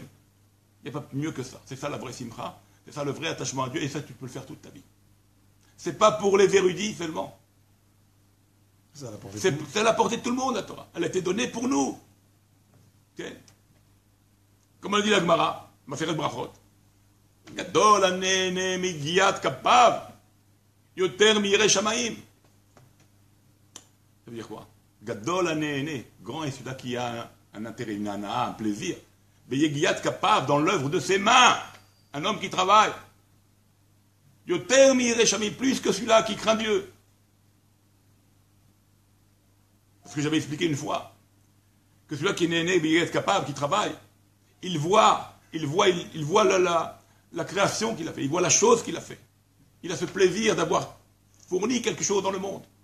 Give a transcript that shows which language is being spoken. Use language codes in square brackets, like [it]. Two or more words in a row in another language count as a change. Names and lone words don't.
[fr] Il n'y a pas mieux que ça. C'est ça la vraie simcha, c'est ça le vrai attachement à Dieu, et ça tu peux le faire toute ta vie. C'est pas pour les érudits seulement. C'est à la portée de tout le monde, la Torah. Elle a été donnée pour nous. Okay. Comme on dit la Gemara, Maseret Brachot. [he] גדול הנהנה מיגיע כפיו, יותר מירא שמים. [fr] Ça veut dire quoi? [he] גדול הנהנה, [fr] grand est celui-là qui a un intérêt, une anaa, un plaisir. [he] ביגיע כפיו, [fr] dans l'œuvre de ses mains, un homme qui travaille. [he] יותר מירא שמים, [fr] plus que celui-là qui craint Dieu. Parce que j'avais expliqué une fois que celui-là qui est né, [he] ביגיע כפיו, [fr] qui travaille, il voit la création qu'il a fait, il voit la chose qu'il a fait. Il a ce plaisir d'avoir fourni quelque chose dans le monde.